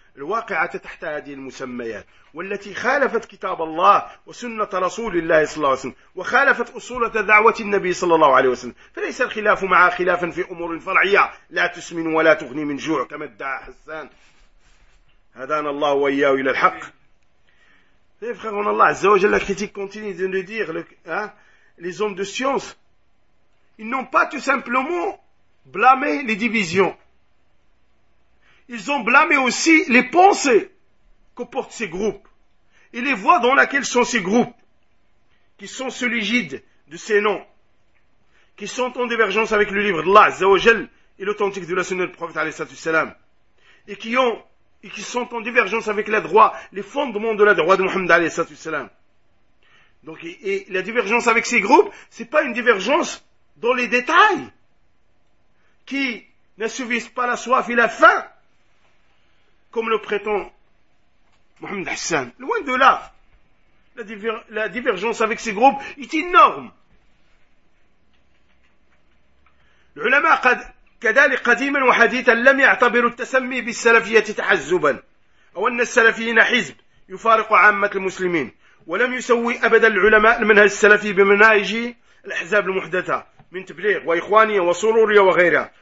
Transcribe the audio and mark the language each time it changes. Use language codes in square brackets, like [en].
[ar] الواقعة تحت هذه المسميات والتي خالفت كتاب الله وسنة رسول الله صلى الله عليه وسلم وخالفت أصول دعوة النبي صلى الله عليه وسلم. فليس الخلاف معها خلافا في أمور فرعية لا تسمن ولا تغني من جوع كما ادعى حسان. هدانا الله وإياه إلى الحق. [fr] Les frères, on a Allah, Azzawajal, la critique continue de nous dire, les hommes de science, ils n'ont pas tout simplement blâmé les divisions. Ils ont blâmé aussi les pensées que portent ces groupes et les voies dans lesquelles sont ces groupes, qui sont sous l'égide de ces noms, qui sont en divergence avec le livre d'Allah, Azzawajal, et l'authentique de la sunna du prophète, alayhi salam, et qui ont et qui sont en divergence avec la droite, les fondements de la droite de Mohammed alayhi salatu wassalam. Donc, et la divergence avec ces groupes, c'est pas une divergence dans les détails, qui n'assouvissent pas la soif et la faim, comme le prétend Mohammed Hassan. Loin de là, la divergence avec ces groupes est énorme. L'ulama a [ar] كذلك قديما وحديثا لم يعتبروا التسمي بالسلفية تحزبا أو أن السلفيين حزب يفارق عامة المسلمين ولم يسوي أبدا العلماء المنهج السلفي بمناهج الأحزاب المحدثة من تبليغ وإخوانية وسرورية وغيرها.